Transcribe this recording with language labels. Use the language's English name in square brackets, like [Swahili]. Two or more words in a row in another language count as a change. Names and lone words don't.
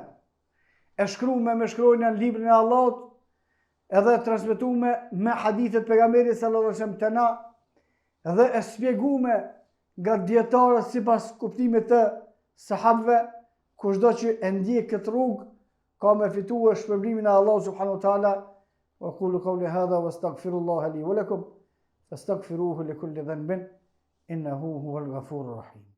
[Albanian] E shkruar me shkronjën në librin e Allahut, edhe transmetuar me hadithet pejgamberit [Arabic] صلى الله عليه وسلم [Albanian] të na, dhe e shpjeguar nga dietarët sipas kuptimit të sahabëve, kushdo që e ndjek këtë rrugë ka me fituar shpërblimin e Allahut [Arabic] سبحانه وتعالى. وأقول قولي هذا وأستغفر الله لي ولكم فاستغفروه لكل ذنب إنه هو الغفور الرحيم.